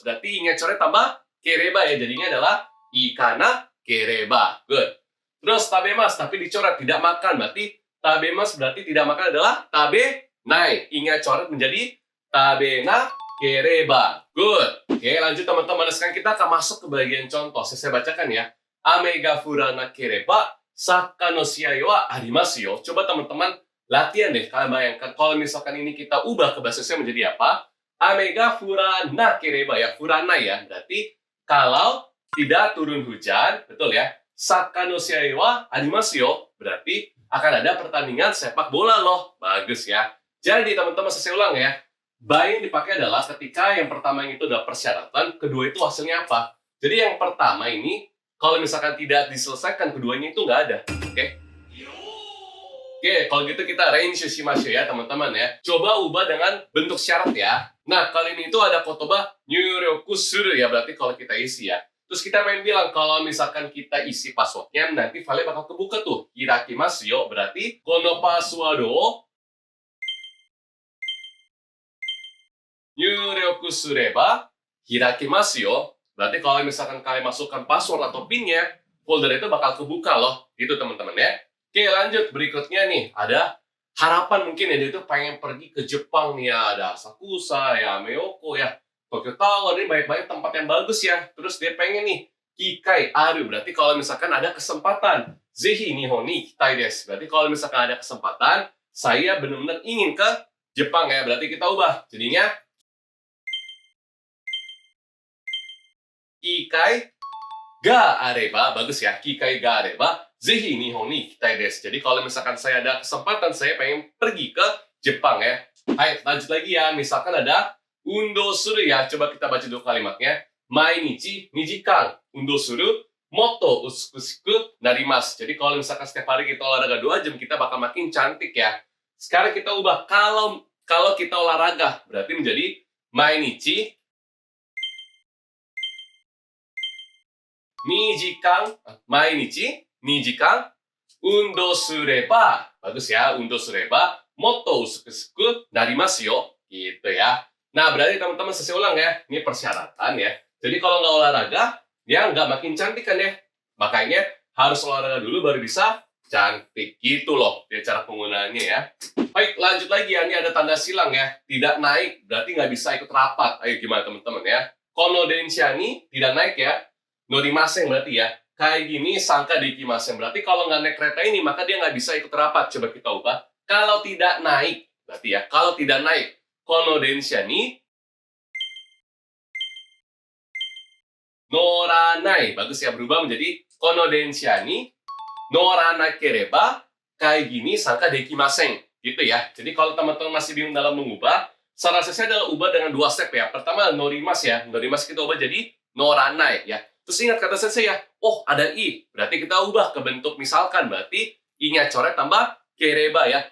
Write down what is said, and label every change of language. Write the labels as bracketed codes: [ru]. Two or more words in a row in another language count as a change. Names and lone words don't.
[id] Berarti ingat coret tambah kereba ya. Jadinya adalah [ja] 行かなければ. [id] Good. Terus tabemas, tapi dicoret, tidak makan. Berarti tabemas berarti tidak makan adalah [ja] 食べない. [id] Ingat coret menjadi [ja] 食べなければ. [id] Good. Oke, lanjut teman-teman. Sekarang kita akan masuk ke bagian contoh. Saya bacakan ya. [ja] 雨が降らなければ、サッカーの試合はありますよ. [id] Coba teman-teman latihan deh. Kalian bayangkan kalau misalkan ini kita ubah ke bahasa Indonesia menjadi apa? [ja] 雨が降らなければ ya. Furana ya. [id] Berarti kalau tidak turun hujan, betul ya. [ja] サッカーの試合はありますよ. [id] Berarti akan ada pertandingan sepak bola loh. Bagus ya. Jadi teman-teman saya ulang ya. By yang dipakai adalah ketika yang pertama itu adalah persyaratan, kedua itu hasilnya apa. Jadi yang pertama ini, kalau misalkan tidak diselesaikan, keduanya itu nggak ada. Oke? Oke, kalau gitu kita [ja] 練習します [id] ya teman-teman ya. Coba ubah dengan bentuk syarat ya. Nah, kali ini itu ada [ja] 言葉入力する [id] ya. Berarti kalau kita isi ya. Terus kita pengen bilang kalau misalkan kita isi passwordnya nanti file bakal kebuka tuh. [ja] 開きますよ. Berarti このパスワードを入力すれば開きますよ. [id] Berarti kalau misalkan kalian masukkan password atau PIN-nya, folder itu bakal kebuka loh. Gitu teman-teman ya. Oke, lanjut. Berikutnya nih ada harapan mungkin ya dia itu pengen pergi ke Jepang nih ya. Ada Asakusa ya, Meoko ya. Tokyo Tower ini banyak-banyak tempat yang bagus ya. Terus dia pengen nih [ja] 機会ある. [id] Berarti kalau misalkan ada kesempatan, [ja] ぜひ日本に行きたいです. [id] Berarti kalau misalkan ada kesempatan, saya benar-benar ingin ke Jepang ya. Berarti kita ubah. Jadinya [ja] 機会があれば. [id] Bagus ya. [ja] 機会があれば、ぜひ日本に行きたいです. [id] Jadi kalau misalkan saya ada kesempatan, saya pengen pergi ke Jepang ya. Hai, lanjut lagi ya. Misalkan ada [ja] 運動する [id] ya. Coba kita baca dulu kalimatnya. [ja] 毎日2時間運動するもっと美しくなります. [id] Jadi kalau misalkan setiap hari kita olahraga 2 jam, kita bakal makin cantik ya. Sekarang kita ubah kalau kita olahraga berarti menjadi [ja] 毎日2時間毎日2時間運動すれば. [id] Bagus ya, [ja] 運動すればもっと美しくなりますよ. [id] Gitu ya. Nah, berarti teman-teman saya ulang ya. Ini persyaratan ya. Jadi kalau nggak olahraga, ya nggak makin cantik kan ya. Makanya harus olahraga dulu baru bisa cantik. Gitu loh dia cara penggunaannya ya. Baik, lanjut lagi ya. Ini ada tanda silang ya. Tidak naik, berarti nggak bisa ikut rapat. Ayo gimana teman-teman ya. [ja] この電車に [id] tidak naik ya. Norimaseng berarti ya. Kayak gini [ja] 参加できません. [id] Berarti kalau nggak naik kereta ini, maka dia nggak bisa ikut rapat. Coba kita ubah. Kalau tidak naik, berarti ya. Kalau tidak naik. [ja] この電車に乗らない. [id] Bagus ya, berubah menjadi [ja] この電車に乗らなければ [id] kayak gini [ja] 参加できません. [id] Gitu ya. Jadi kalau teman-teman masih bingung dalam mengubah, saran saya adalah ubah dengan 2 step ya. Pertama norimas ya. Norimas kita ubah jadi noranai ya. Terus ingat kata saya ya, oh ada i. Berarti kita ubah ke bentuk misalkan. Berarti i-nya coret tambah kereba ya.